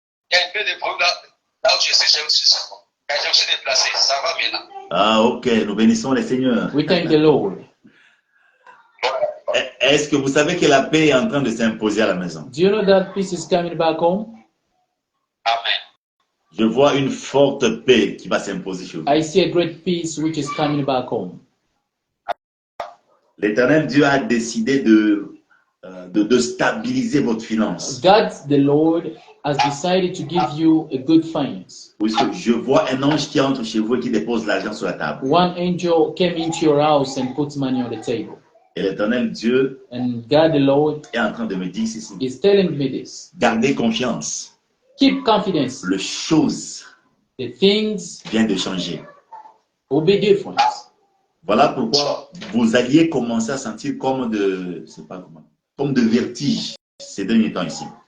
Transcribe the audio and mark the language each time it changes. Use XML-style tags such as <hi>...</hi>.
<fr>Il y a un peu de bruit là où je suis, quand je me suis déplacé, ça va maintenant. Ah, ok. Nous bénissons le Seigneur.</fr> <en>We thank the Lord.</en> <fr>Est-ce que vous savez que la paix est en train de s'imposer à la maison?</fr> <en>Do you know that peace is coming back home?</en> <fr>Amen. Je vois une forte paix qui va s'imposer chez vous.</fr> <en>I see a great peace which is coming back home.</en> <fr>L'Éternel Dieu a décidé de stabiliser votre finance.</fr> <en>God, the Lord, has decided to give you a good finance.</en> <fr>Puisque je vois un ange qui entre chez vous et qui dépose l'argent sur la table.</fr> <en>One angel came into your house and put money on the table.</en> <fr>Et l'Éternel Dieu</fr> <en>And God, the Lord,</en> <fr>est en train de me dire ceci.</fr> <en>is telling me this.</en> <fr>Gardez confiance.</fr> <en>Keep confidence.</en> <fr>Les choses</fr> <en>The things</en> <fr>viennent de changer.</fr> <en>will be different.</en> <fr>Voilà pourquoi vous alliez commencer à sentir comme de, je sais pas comment, comme de vertige ces derniers temps ici.</fr>